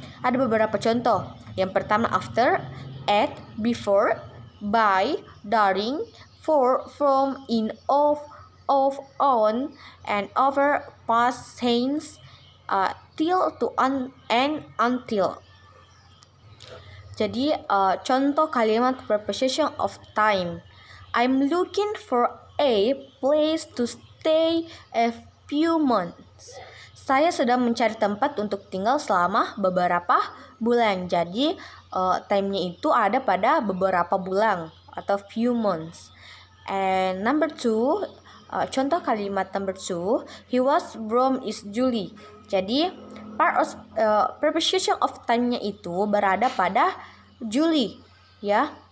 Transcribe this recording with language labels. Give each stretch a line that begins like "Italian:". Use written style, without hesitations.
Indonesian: Ada beberapa contoh. Yang pertama,
English: after, at, before, by, during, for, from, in, of, on, and over, past tense, till, to, and until.
Indonesian: Jadi, contoh kalimat preposition of time.
English: I'm looking for a place to stay a few months.
Indonesian: Saya sedang mencari tempat untuk tinggal selama beberapa bulan. Jadi, time-nya itu ada pada beberapa bulan atau few months.
English: And number 2,
Indonesian: contoh kalimat
English: number 2, he was born is July.
Indonesian: Jadi, part of preposition of time-nya itu berada pada July, ya.